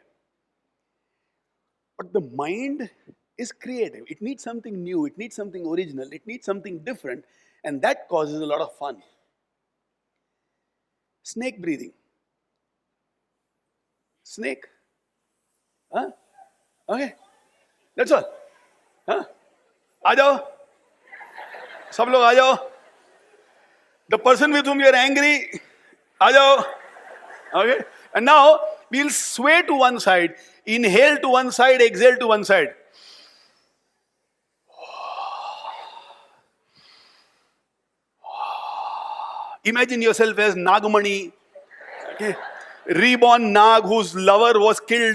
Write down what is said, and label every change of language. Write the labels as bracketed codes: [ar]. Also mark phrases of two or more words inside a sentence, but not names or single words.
[en] But the mind is creative. It needs something new. It needs something original. It needs something different. And that causes a lot of fun. Snake breathing. Snake. Huh? Okay. That's all. Huh? [hi] आ जाओ. सब लोग आ जाओ. [en] The person with whom you are angry, [hi] आ जाओ. [en] Okay. And now we'll sway to one side. Inhale to one side, exhale to one side. Imagine yourself as Nagamani, okay, reborn Nag whose lover was killed.